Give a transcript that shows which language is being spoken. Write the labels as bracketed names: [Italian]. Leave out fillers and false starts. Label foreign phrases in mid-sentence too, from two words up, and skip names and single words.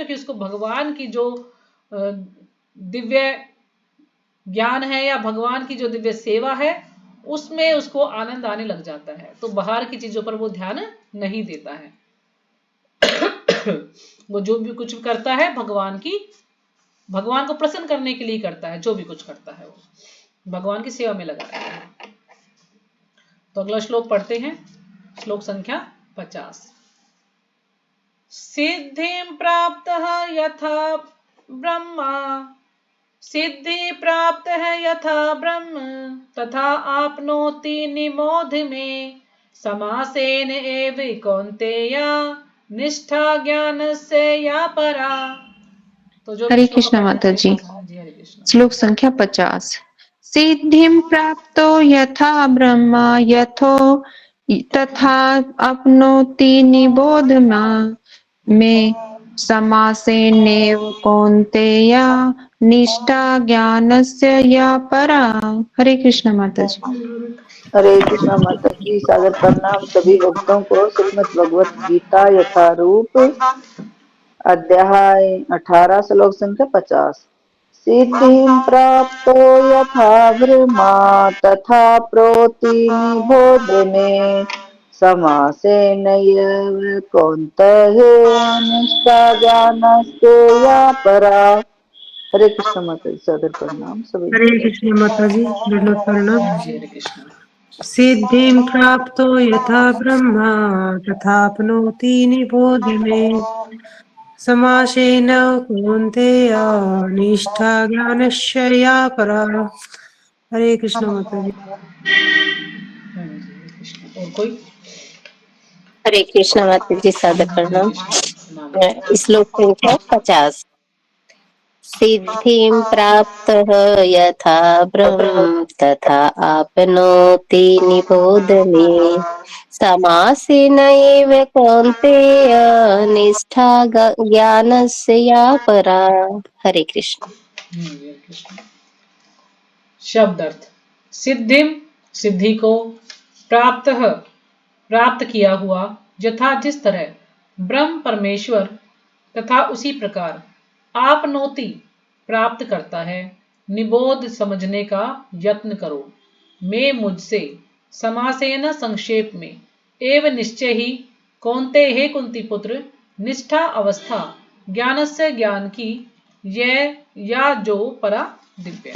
[Hindi] क्योंकि उसको भगवान की जो दिव्य ज्ञान है या भगवान की जो दिव्य सेवा है उसमें उसको आनंद आने लग जाता है, तो बाहर की चीजों पर वो ध्यान नहीं देता है। वो जो भी कुछ करता है भगवान को प्रसन्न करने के लिए करता है, जो भी कुछ करता है वो भगवान की सेवा में लगा रहता है। तो अगला श्लोक पढ़ते हैं, श्लोक संख्या 50। [Sanskrit] सिद्धिं प्राप्तः यथा ब्रह्मा, सिद्धि प्राप्त है यथा ब्रह्म, तथा आपनोति निमोध में, समासेन एव कौन्तेय निष्ठा ज्ञान से या परा। [Hindi] तो जो हरे कृष्ण माता जी। हरे कृष्ण। श्लोक संख्या 50। [Sanskrit] सिद्धिं प्राप्तो यथा ब्रह्मा यथो तथा अपनोति निबोध में, समासेनेव कौन्तेय निष्ठा ज्ञानस्य या परा। [Hindi] हरे कृष्ण माता जी। हरे कृष्णा माता जी। सादर प्रणाम सभी भक्तों को। श्रीमद् भगवत गीता यथारूप अध्याय 18 श्लोक संख्या 50। [Sanskrit] सिद्धिं प्राप्तो यथा ब्रह्मा तथा प्रोति निबोध में, समासेनैव कौन्तेय निष्ठा ज्ञानस्य या परा। [Hindi] हरे कृष्ण माता जी। सादर प्रणाम सभी। हरे कृष्ण माता जी, दंडवत प्रणाम। हरे कृष्ण। [Sanskrit] सिद्धिं प्राप्तो यथा ब्रह्मा तथाप्नोति निबोध में, समासेन कौन्तेय निष्ठा ज्ञानस्य या परा। [Hindi] हरे कृष्ण माता जी। हरे कृष्ण। और कोई? हरे कृष्ण माता जी। सादर प्रणाम। कृष्ण। श्लोक संख्या 50। [Sanskrit] सिद्धिं प्राप्तः यथा ब्रह्म तथा आपनोति निबोध में, समासेन एव कौन्तेय निष्ठा ज्ञानस्य या परा। [Hindi] हरे कृष्ण। हरे कृष्ण। शब्द अर्थ। सिद्धिम, सिद्धि को, प्राप्त किया हुआ, यथा जिस तरह, ब्रह्म परमेश्वर, तथा उसी प्रकार, आपनोति प्राप्त करता है, निबोध समझने का यत्न करो, मैं मुझसे, समासेन संक्षेप में, एवं निश्चय ही, कौन्ते हे कुंती पुत्र, निष्ठा अवस्था, ज्ञानस्य ज्ञान की, यह या जो परा दिव्य।